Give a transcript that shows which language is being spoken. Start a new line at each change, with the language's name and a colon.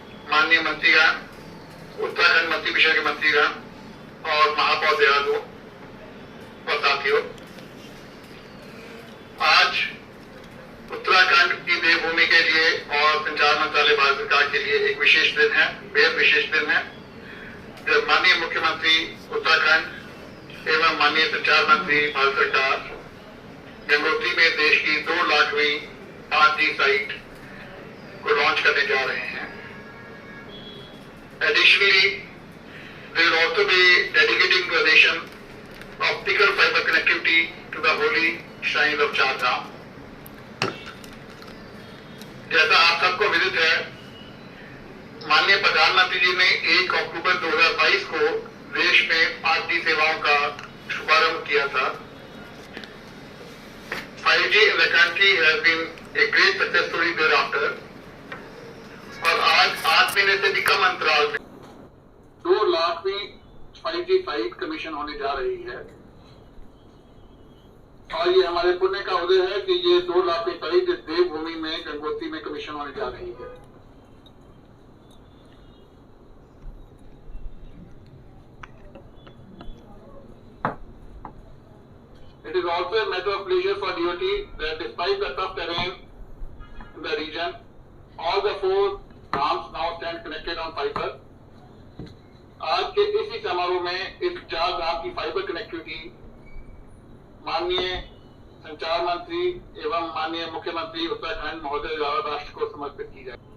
Hindi: माननीय मंत्रीगण, उत्तराखंड मंत्री विषय के मंत्रीगण और महापौर देहरादून और साथियों, आज उत्तराखंड की देवभूमि के लिए और संचार मंत्रालय भारत सरकार के लिए एक विशेष दिन है, बेहद विशेष दिन है, जब माननीय मुख्यमंत्री उत्तराखंड एवं माननीय संचार मंत्री भारत सरकार गंगोत्री में देश की 2 लाखवीं 5G साइट को लॉन्च करने जा रहे हैं।
English: Additionally, they will also be dedicating the nation optical fiber connectivity to the holy shrines of Char Dham.
Hindi: जैसा आप सबको विदित है, माननीय प्रधानमंत्री जी ने 1 अक्टूबर 2022 को देश में 5G सेवाओं का शुभारंभ किया था।
English: 5G in the country has been a great success story thereafter.
Hindi: और आज 8 महीने से भी कम अंतराल में 2 लाखवीं 5G साइट कमीशन होने जा रही है और ये हमारे पुण्य का उदय है कि ये 2 लाखवीं साइट इस देवभूमि में गंगोत्री में कमीशन होने जा रही है।
English: It is also a matter of pleasure for DOT that despite the tough terrain in the region, all the 4 dhams now stand connected on fiber.
Hindi: आज के इसी समारोह में इस 4 धाम की फाइबर कनेक्टिविटी माननीय संचार मंत्री एवं माननीय मुख्यमंत्री उत्तराखंड महोदय द्वारा राष्ट्र को समर्पित की जाए।